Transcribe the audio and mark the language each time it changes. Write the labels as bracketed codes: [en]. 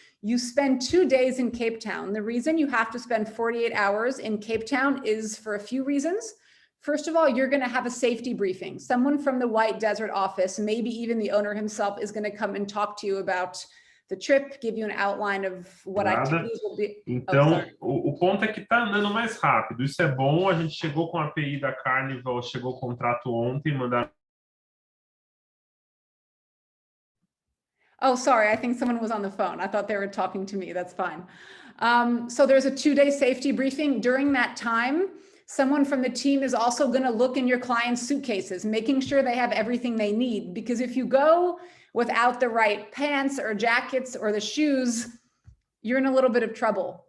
[en] You spend 2 days in Cape Town. The reason you have to spend 48 hours in Cape Town is for a few reasons. First of all, you're going to have a safety briefing. Someone from the White Desert office, maybe even the owner himself, is going to come and talk to you about the trip, give you an outline of what activities will be. [pt] Então, o ponto é que está andando mais rápido. Isso é bom. A gente chegou com a API da Carnival, chegou o contrato ontem, mandaram. [en] Oh, sorry, I think someone was on the phone. I thought they were talking to me. That's fine. So there's a 2-day safety briefing. During that time, someone from the team is also going to look in your client's suitcases, making sure they have everything they need. Because if you go without the right pants or jackets or the shoes, you're in a little bit of trouble.